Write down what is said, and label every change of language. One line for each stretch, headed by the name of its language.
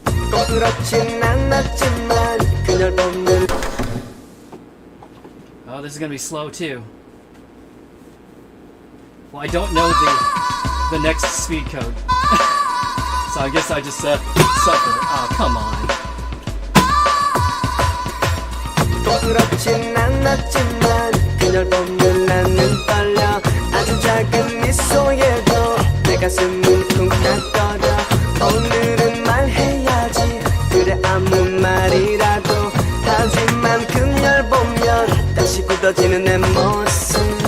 Korean: 꼭 그렇진 않았지만 그녀를 보면
English: Oh, this is gonna be slow too. Well, I don't know the next speed code, so I guess I just suffer. Oh, come on.
Korean: 꼭 그렇진 않았지만 그녀를 보면 나는 떨려 아주 작은 미소에도 내 가슴은 쿵쾅거려 오늘은 말해야지 그래 아무 말이라도 하지만 그녀를 보면 다시 굳어지는 내 모습